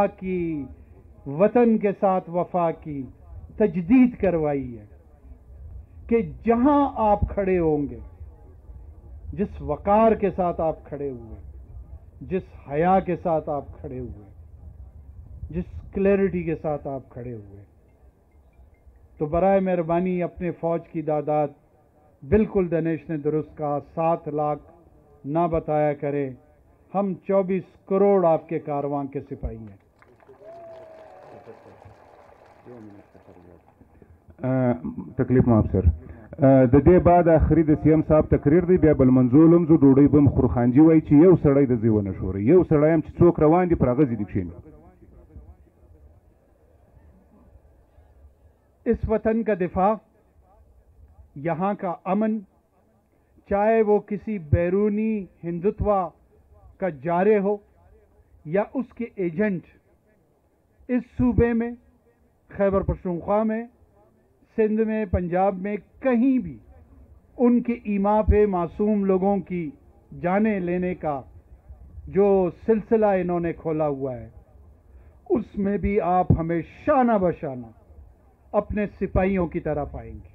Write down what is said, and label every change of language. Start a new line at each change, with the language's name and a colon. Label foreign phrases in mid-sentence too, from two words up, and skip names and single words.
Urdu: کی، وطن کے ساتھ وفا کی تجدید کروائی ہے کہ جہاں آپ کھڑے ہوں گے، جس وقار کے ساتھ آپ کھڑے ہوئے، جس حیا کے ساتھ آپ کھڑے ہوئے، جس کلیئرٹی کے ساتھ آپ کھڑے ہوئے، تو برائے مہربانی اپنے فوج کی تعداد بالکل دنیش نے درست کہا 7 لاکھ نہ بتایا کرے. ہم 24 کروڑ آپ کے کارواں کے سپاہی ہیں. تکلیف معاف سر.
Pashto: د دې بعد اخري د سی ایم صاحب تقریر دی، بیا بل منظور هم زه ډوډۍ به م خور. خانجي وایي چې یو سړی د ځای ونه ښوري، یو سړی هم چې څوک روان دي پر هغه ځای دې کښېني.
Urdu: اس وطن کا دفاع، یہاں کا امن، چاہے وہ کسی بیرونی ہندوتوا کا جارے ہو یا اس کے ایجنٹ، اس صوبے میں، خیبر پختونخوا میں، سندھ میں، پنجاب میں، کہیں بھی ان کے ایما پہ معصوم لوگوں کی جانیں لینے کا جو سلسلہ انہوں نے کھولا ہوا ہے، اس میں بھی آپ ہمیں شانہ بشانہ اپنے سپاہیوں کی طرح پائیں گے.